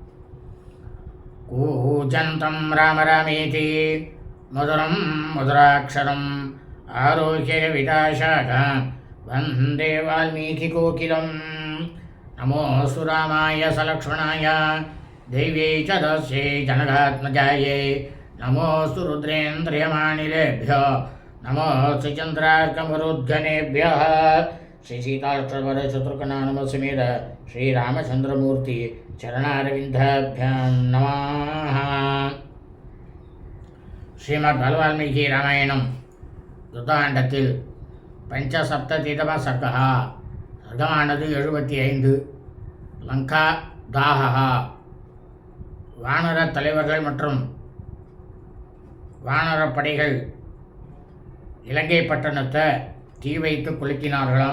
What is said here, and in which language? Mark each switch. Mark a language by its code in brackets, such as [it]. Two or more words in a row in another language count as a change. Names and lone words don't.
[sa] कूजन्तं राम रामेति मधुरं मधुराक्षरं आरोक्किय विताशाक वन्दे वाल्मीकि कोकिलम्. नमोस्तु रामाय सलक्ष्मणाय दैवे च तस्यै जनकात्मजायै. नमोस्तु रुद्रेन्द्रियमानिलेभ्यो नमोस्तु चन्द्रार्कमरुद्गणेभ्यः. श्री सीतालक्ष्मण शत्रुघ्न समेत श्री रामचंद्रमूर्ति चरणारविन्दाभ्यां नमः. [ta] श्रीमद् बालवाल्मीकि रामायणं யுத்தகாண்டத்தில் பஞ்சசப்ததிதம சர்க்கமானது 75. லங்கா தாகா, வானர தலைவர்கள் மற்றும் வானரப் படைகள் இலங்கை பட்டணத்தை தீ வைத்து கொளுத்தினார்களாம்.